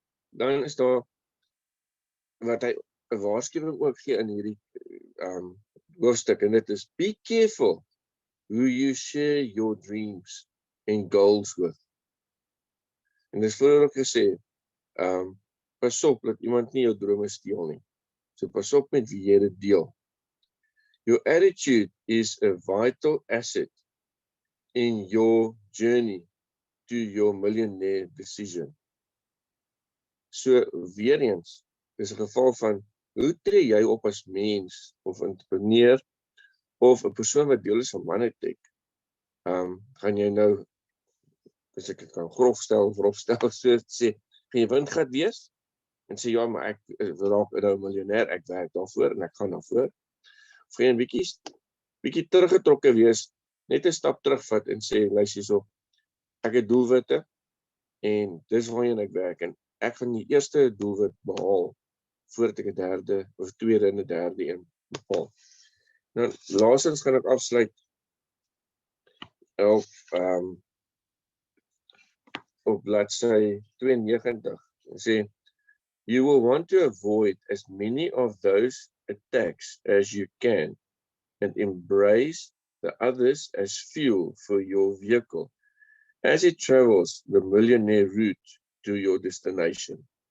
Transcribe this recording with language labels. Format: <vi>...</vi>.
<af>Dan is daar, wat hy 'n waarskuwing ook gee in hierdie hoofstuk, en dit is,</af> <en>be careful who you share your dreams and goals with.</en> <af>En dit is vroeër ook gesê, pas op, dat iemand nie jou drome steel nie. So pas op met wie jy dit deel.</af> <en>Your attitude is a vital asset in your journey to your millionaire decision.</en> <af>So weer eens, dis 'n geval van, hoe tree jy op as mens, of entrepreneur, of 'n persoon wat deel is van Moneytech? Gaan jy nou, as ek dit kan grof stel, so sê, gaan jy windgat wees, en sê, ja, maar ek raak nou 'n miljonair, ek werk daarvoor, en ek gaan daarvoor. Of gaan jy 'n bietjie teruggetrokke wees, net 'n stap terugvat, en sê, luister hierso, ek het doelwitte, en dis waarheen ek werk, en ek gaan die eerste doelwit behaal, voordat ek 'n derde, of tweede en 'n derde een behaal. Nou, laastens gaan ek afsluit op bladsy 92, en sê,</af> <en>you will want to avoid as many of those attacks as you can, and embrace the others as fuel for your vehicle, as it travels the millionaire route to your destination.</en>